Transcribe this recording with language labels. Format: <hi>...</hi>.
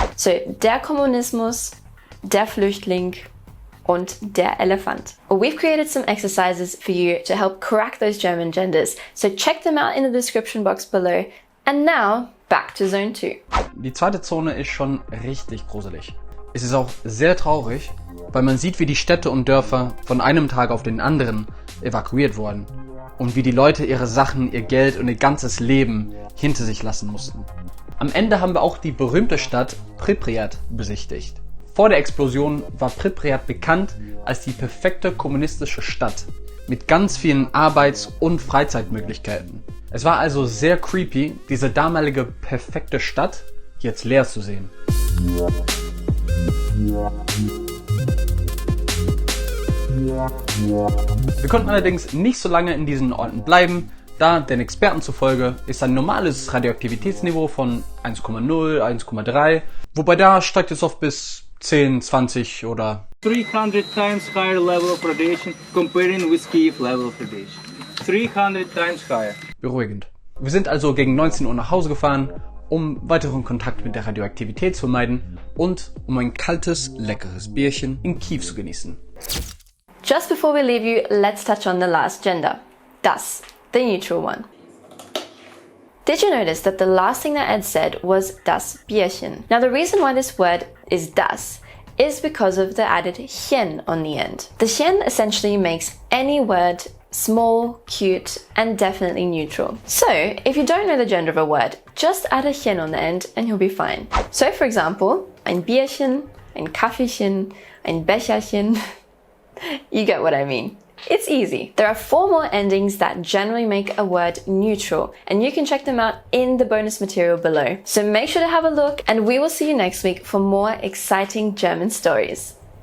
<de>So der Kommunismus, der Flüchtling und der Elefant.</de> <en>We've created some exercises for you to help crack those German genders, so check them out in the description box below. And now, back to zone 2.</en> <de>Die zweite Zone ist schon richtig gruselig. Es ist auch sehr traurig, weil man sieht, wie die Städte und Dörfer von einem Tag auf den anderen evakuiert wurden und wie die Leute ihre Sachen, ihr Geld und ihr ganzes Leben hinter sich lassen mussten. Am Ende haben wir auch die berühmte Stadt Pripyat besichtigt. Vor der Explosion war Pripyat bekannt als die perfekte kommunistische Stadt mit ganz vielen Arbeits- und Freizeitmöglichkeiten. Es war also sehr creepy, diese damalige perfekte Stadt jetzt leer zu sehen. Wir konnten allerdings nicht so lange in diesen Orten bleiben, da den Experten zufolge ist ein normales Radioaktivitätsniveau von 1,0, 1,3, wobei da steigt es oft bis 10, 20 oder</de> <en>300 times higher level of radiation comparing with Kiev level of radiation. 300 times higher.</en> <de>Beruhigend. Wir sind also gegen 19 Uhr nach Hause gefahren, um weiteren Kontakt mit der Radioaktivität zu vermeiden und um ein kaltes, leckeres Bierchen in Kiew zu genießen.</de> <en>Just before we leave you, let's touch on the last gender, das, the neutral one. Did you notice that the last thing that Ed said was</en> <de>das Bierchen?</de> <en>Now the reason why this word is das is because of the added chen on the end. The chen essentially makes any word small, cute, and definitely neutral. So, if you don't know the gender of a word, just add a chen on the end and you'll be fine. So, for example,</en> <de>ein Bierchen, ein Kaffeechen, ein Becherchen.</de> <en>You get what I mean. It's easy. There are 4 more endings that generally make a word neutral, and you can check them out in the bonus material below. So make sure to have a look, and we will see you next week for more exciting German stories.</en>